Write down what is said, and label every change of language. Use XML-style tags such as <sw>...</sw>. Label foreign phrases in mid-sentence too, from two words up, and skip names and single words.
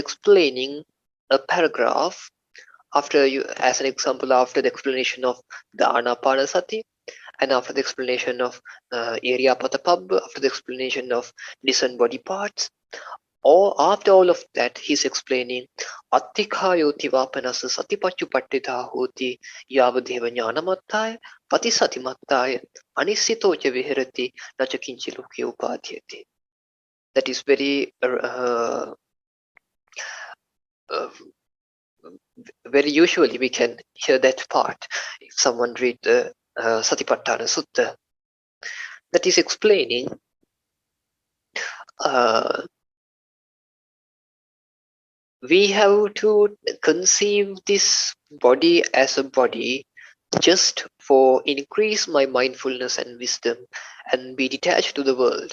<en>explaining a paragraph after you, as an example, after the explanation of the Anapanasati, and after the explanation of Iriyapatapabba, after the explanation of different body parts, or after all of that, he's explaining</en> <pi>Attikayoti vapanasa satipachupatthita hoti yavadeva jnanamattaya patisatimattaya anisitocha viharati nacha kinchi loke upadhyate.</pi> <en>That is very very usually we can hear that part if someone read the Satipatthana Sutta. That is explaining we have to conceive this body as a body just for increase my mindfulness and wisdom and be detached to the world.</en>